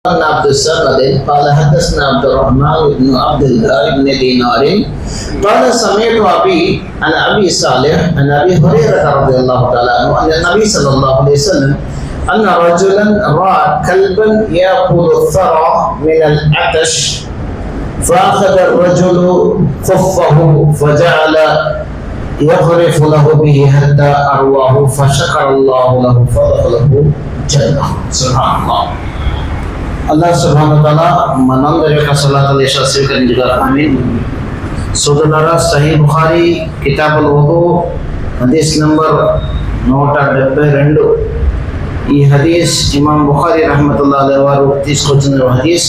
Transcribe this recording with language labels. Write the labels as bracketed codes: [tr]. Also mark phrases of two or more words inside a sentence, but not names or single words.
[ar] عبد الصمد قال حدثنا عبد الرحمن بن عبد الله بن دينار قال سمعت ابي عن ابي صالح عن ابي هريره رضي الله تعالى عنه ان النبي صلى الله عليه وسلم ان رجلا راى كلبا ياكل الثرى من العطش فاخذ الرجل خفه فجعل يغرف له به حتى ارواه فشكر الله له فدخله الجنه. سبحان الله. الله سبحانه وتعالى [te] మనందరి యొక్క [ar] صلاة العشاء [te] స్వీకరించుగా. ఆమీన్. సోదరులారా, సహీహ్ బుఖారీ [ar] كتاب الوضوء [te] హదీస్ నంబర్ 172. ఈ హదీస్ ఇమాం బుఖారీ [ar] رحمة الله عليه [te] వారు తీసుకొచ్చిన హదీస్.